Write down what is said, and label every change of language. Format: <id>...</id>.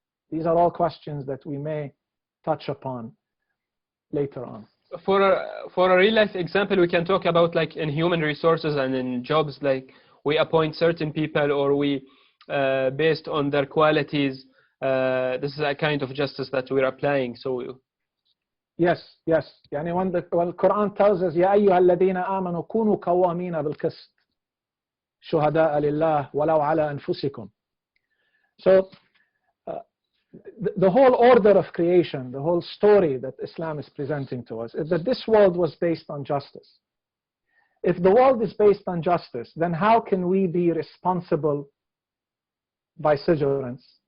<en>These are all questions that we may touch upon later on. For a real life example, we can talk about like in human resources and in jobs, like we appoint certain people or we based on their qualities. This is a kind of justice that we're applying. So yes.</en> <ar>يعني</ar> <en>when the Quran tells us</en> <ar>يا أيها الذين آمنوا كونوا قوامين بالقسط شهداء لله ولو على أنفسكم.</ar> <en>So the whole order of creation, the whole story that Islam is presenting to us is that this world was based on justice. If the world is based on justice, then how can we be responsible vicegerents?</en>